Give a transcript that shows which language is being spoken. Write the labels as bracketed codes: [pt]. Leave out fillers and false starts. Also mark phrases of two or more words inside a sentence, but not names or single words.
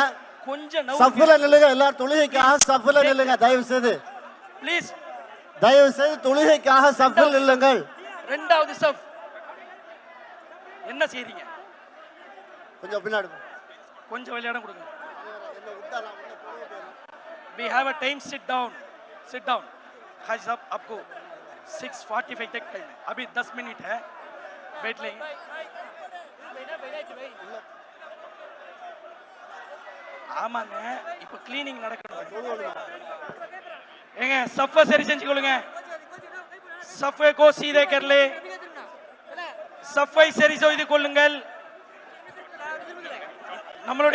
[ta] கொஞ்சம் சஃப்ல நில்லுங்க. எல்லாரும் தொழுகைக்காக சஃப்ல நில்லுங்க. தயவு செய்து ப்ளீஸ். தயவு செய்து தொழுகைக்காக சஃப்ல நில்லுங்கள். இரண்டாவது சஃப். என்ன செய்றீங்க? கொஞ்சம் பின்னாடி கொஞ்சம் விளையாட கொடுங்க. [en] We have a time. Sit down. Sit down. [hi] हाजी साहब आपको 6:45 तक टाइम है. अभी 10 मिनट है. बैठ लेंगे. [ta] ஆமாங்க, இப்போ கிளீனிங் நடக்கணும். ஏங்க சஃபை சரி செஞ்சுக்கொள்ளுங்க. [hi] सफ़ को सीधे कर ले. [ta] சஃபை சரி செய்து கொள்ளுங்கள்.